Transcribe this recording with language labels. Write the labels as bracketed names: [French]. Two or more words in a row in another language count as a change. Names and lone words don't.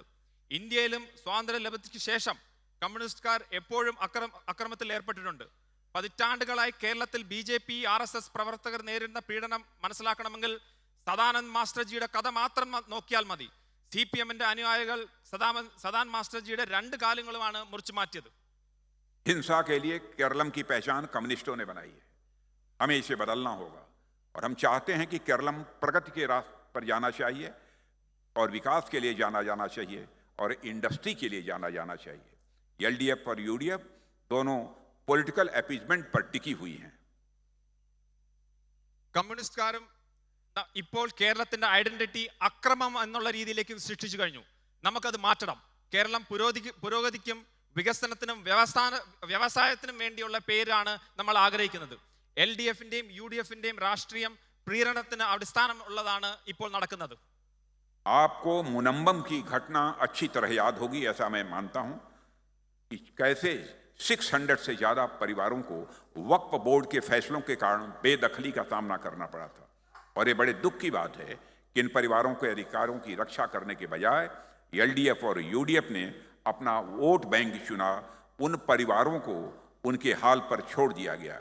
[Malayalam] ഇന്ത്യയിലും സ്വാതന്ത്ര്യ ലബ്ധിക്ക് ശേഷം കമ്മ്യൂണിസ്റ്റുകാർ എപ്പോഴും അക്രമത്തിൽ ഏർപ്പെട്ടിട്ടുണ്ട്. പതിറ്റാണ്ടുകളായി കേരളത്തിൽ BJP RSS പ്രവർത്തകർ നേരിടുന്ന പീഡനം മനസ്സിലാക്കണമെങ്കിൽ സദാനന്ദ് മാസ്റ്റർജിയുടെ കഥ മാത്രം നോക്കിയാൽ മതി. CPMന്റെ അനുയായികൾ സദാനന്ദ് മാസ്റ്റർജിയുടെ 2 കാലുകളുമാണ് മുറിച്ചു മാറ്റിയത്. [Hindi] हिंसा के लिए केरलम की पहचान कम्युनिस्टों ने बनाई है। हमें इसे बदलना होगा और हम चाहते हैं कि केरलम प्रगति के रास्ते पर जाना चाहिए और विकास के लिए जाना चाहिए और इंडस्ट्री के लिए जाना चाहिए। एलडीएफ और यूडीएफ दोनों [English] political appeasement [Hindi] पर टिकी हुई हैं। [Malayalam] കമ്മ്യൂണിസ്റ്റുകാരും ഇപ്പോൾ കേരളത്തിന്റെ ഐഡന്റിറ്റി അക്രമം എന്നുള്ള രീതിയിലേക്ക് സൃഷ്ടിച്ചു കഴിഞ്ഞു. നമുക്കത് മാറ്റണം. കേരളം പുരോഗതിക്കും വികസനത്തിനും വ്യവസായത്തിനും വേണ്ടിയുള്ള പേരാണ് നമ്മൾ ആഗ്രഹിക്കുന്നത്. LDFന്റെയും UDFന്റെയും രാഷ്ട്രീയം പ്രീരണത്തിന് അടിസ്ഥാനം ഉള്ളതാണ് ഇപ്പോൾ നടക്കുന്നത്. [Hindi] आपको मुनम्बम की घटना अच्छी तरह याद होगी, ऐसा मैं मानता हूं कि कैसे 600 से ज्यादा परिवारों को वक्फ बोर्ड के फैसलों के कारण बेदखली का सामना करना पड़ा था। और ये बड़े दुख की बात है कि इन परिवारों के अधिकारों की रक्षा करने के बजाय LDF और UDF ने अपना [English] vote bank [Hindi] चुना, उन परिवारों को उनके हाल पर छोड़ दिया गया।